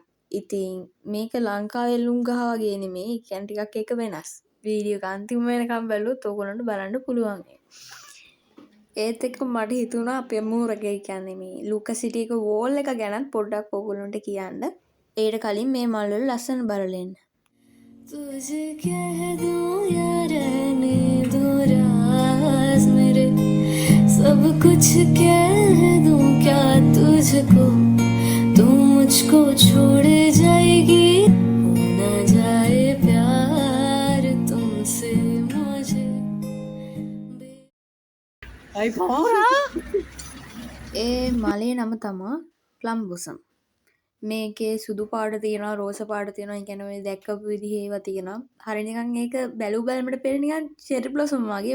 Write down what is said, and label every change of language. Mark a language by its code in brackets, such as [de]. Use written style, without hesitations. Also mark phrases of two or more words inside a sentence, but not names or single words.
[si] ඉතින් මේක ලංකාවේ එල්ලුම් ගහ වගේ නෙමෙයි. ඒ කියන්නේ ටිකක් එක වෙනස්. වීඩියෝ එක අන්තිම වෙනකම් බැලුවොත් ඔයගොල්ලන්ට බලන්න පුළුවන්. ඒත් එක්ක මට හිතුණා අපේ මූරගේ කියන්නේ මේ ලුක සිටි එක වෝල් එක ගැනත් පොඩ්ඩක් ඔයගොල්ලන්ට කියන්න. ඒට කලින් මේ මල් වල ලස්සන බලලෙන්න. [hi] तुझे कह दूं या रहने दो राज मेरे सब कुछ कह दूं क्या तुझको तू मुझको छोड़ जाएगी हो ना जाए प्यार तुमसे मुझे Ay, pora. [si] ඒ මලේ නම තමා [en] plum blossom. [si] මේකේ සුදු පාට තියෙනවා රෝස පාට තියෙනවා. ඒ කියන්නේ ඔය දැක්කපු විදිහේ ඒවා තියෙනවා. හරිය නිකන් ඒක බැලු බැලමට පෙර නිකන් [en] cherry blossom [si] වගේ.